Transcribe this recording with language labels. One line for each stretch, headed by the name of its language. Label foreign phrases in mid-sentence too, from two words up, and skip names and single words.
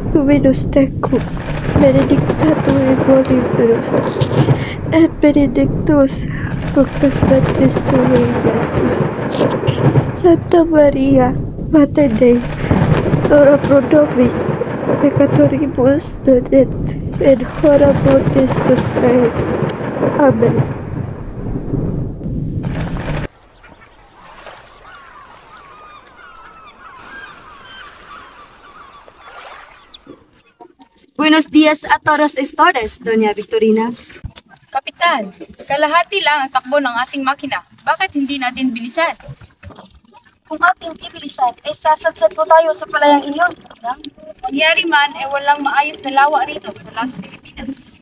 Latin: Dominus tecum, benedictatur in mulieribus, et benedictus fructus ventris tui, Iesus. Santa Maria, Mater Dei, ora pro nobis peccatoribus non et in hora mortis nostrae. Amen.
Spanish: Buenos días a todos ustedes, Doña Victorina.
Filipino: Kapitan, kalahati lang ang takbo ng ating makina. Bakit hindi natin bilisan? Kung ating bibilisan, ay sasadsad po tayo sa palayang iyon. Mangyari man ay walang maayos na lawa rito sa Las Filipinas.